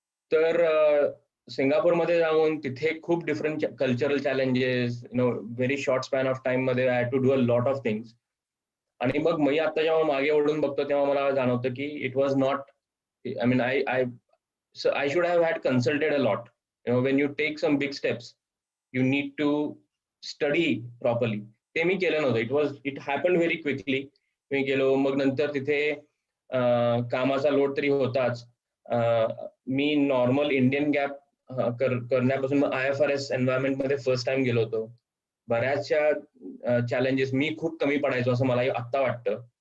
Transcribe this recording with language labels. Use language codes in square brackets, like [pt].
[mr] तर सिंगापूरमध्ये जाऊन तिथे खूप [en] Different cultural challenges, very short span of time मध्ये I had to do a lot of things. [mr] आणि मग मी आता जेव्हा मागे वळून बघतो तेव्हा मला जाणवतं की [en] It was not, I mean I should have had consulted a lot. When you take some big steps, you need to study properly. [mr] ते मी केलं नव्हतं. [en] It happened very quickly. [mr] मी गेलो, मग नंतर तिथे कामाचा लोड तरी होताच. मी नॉर्मल इंडियन गॅप करण्यापासून IFRS एन्व्हायरमेंट मध्ये फर्स्ट टाइम गेलो होतो. बऱ्याचशा चॅलेंजेस, मी खूप कमी पडायचो असं मला आत्ता वाटतं.